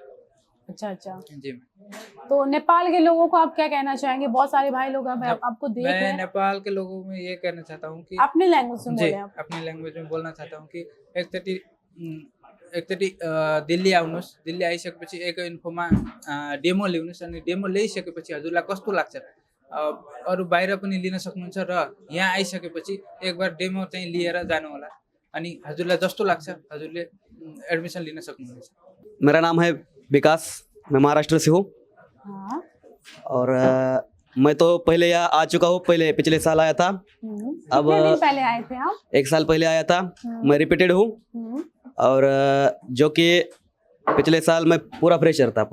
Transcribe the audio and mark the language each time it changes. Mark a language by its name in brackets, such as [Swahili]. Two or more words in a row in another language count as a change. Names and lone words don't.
[Hindi] अच्छा अच्छा। जी तो नेपाल के लोगों को आप क्या कहना चाहेंगे? बहुत सारे भाई लोग आपको देख रहे मैं हैं। नेपाल के लोगों में ये कहना चाहता हूँ कि अपने लैंग्वेज में जी बोले आप। अपने लैंग्वेज में बोल्न चाहता हूँ कि [Nepali] एकचोटि दिल्ली आउनुहोस्, दिल्ली आइसकेपछि एक इन्फोमा डेमो ल्याउनुहोस् अनि डेमो ल्याइसकेपछि हजुरलाई कस्तो लाग्छ अरू बाहिर पनि लिन सक्नुहुन्छ र यहाँ आइसकेपछि [Hindi] एक बार [Nepali] डेमो चाहिँ लिएर जानु होला अनि हजुरलाई जस्तो लाग्छ हजुरले एडमिसन लिन सक्नुहुन्छ। [Hindi] मेरा नाम है विकास, मैं महाराष्ट्र से हूँ हाँ। और मैं तो पहले यहाँ आ चुका हूँ, पहले पिछले साल आया था। अब कितने दिन पहले आए थे आप? 1 साल पहले आया था। मैं रिपीटेड हूँ और जो कि पिछले साल मैं पूरा फ्रेशर था।